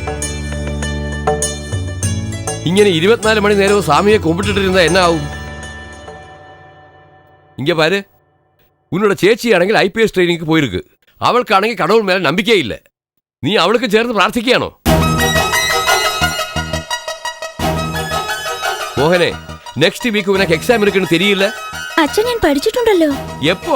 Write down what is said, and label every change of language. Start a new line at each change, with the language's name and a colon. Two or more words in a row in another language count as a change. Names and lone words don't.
Malayalam: ഇങ്ങനെ 24 മണി നേരവും
Tamil: சாமியை கும்பிட்டுட்டு என்ன ஆகும்? இங்க பாரு, உன்னோட சேச்சி ஆണെങ്കിൽ ஐபிஎஸ் ட்ரைனிங்க்கு போயிருக்கு. அவளுக்காണെങ്കിൽ கடவுள் மேல நம்பிக்கை இல்லை. நீ அவளுக்கு சேர்ந்து பிரார்த்திக்கணும்.
Malayalam: മോഹനെ,
English: next week
Malayalam: ഉനക്ക് എക്സാം
Tamil: இருக்குன்னு தெரியல?
Malayalam: അച്ഛൻ ഞാൻ പഠിച്ചിട്ടുണ്ടല്ലോ.
Tamil: எப்போ?